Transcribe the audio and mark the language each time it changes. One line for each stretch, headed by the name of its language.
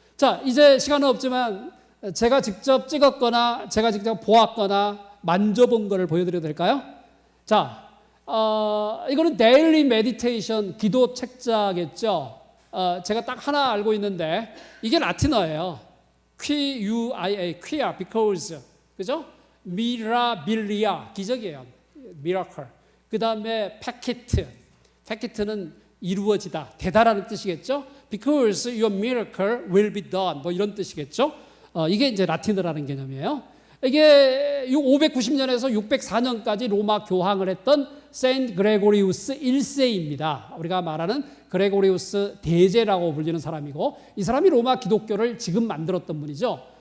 Korean: 자, 이제 시간은 없지만 제가 직접 찍었거나 제가 직접 보았거나 만져본 거를 보여드려도 될까요? 자, 이거는 데일리 메디테이션 기도 책자겠죠. 제가 딱 하나 알고 있는데 이게 라틴어예요.
Latin: Quia, quia, because, 그죠?
Korean: 미라빌리아, 기적이에요.
English: miracle.
Korean: 그 다음에 패키트는 이루어지다, 되다라는 뜻이겠죠.
English: Because your miracle will be done,
Korean: 이런 뜻이겠죠. 이게 이제 라틴어라는 개념이에요. 이게 590년에서 604년까지 로마 교황을 했던 세인트 그레고리우스 1세입니다. 우리가 말하는 그레고리우스 대제라고 불리는 사람이고 이 사람이 로마 기독교를 지금 만들었던 분이죠.